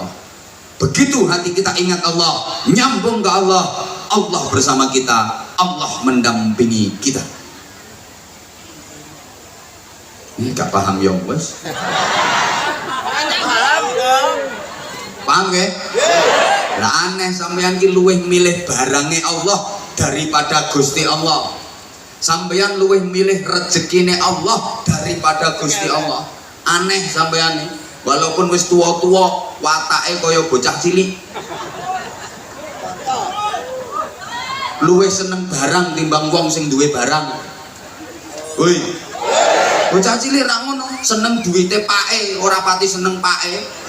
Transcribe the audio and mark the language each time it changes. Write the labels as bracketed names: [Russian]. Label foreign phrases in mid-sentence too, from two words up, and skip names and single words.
[Indonesian] Begitu hati kita ingat Allah, nyambung ke Allah, Allah bersama kita, Allah mendampingi kita. [Javanese] Gak paham ya wes. [Indonesian] Paham dong. Paham ke? [Javanese] Lah aneh sampeyan ki luwih milih barange Allah daripada Gusti Allah. Sampeyan luwih milih rezekine Allah daripada Gusti Allah. Aneh sampeyan nih. Walaupun wis tua-tua, watake kaya bocah cilik. Luwih seneng barang timbang wong sing duwe barang. Woi. Bocah cilik ra ngono, seneng duwite pake, ora pati seneng pake.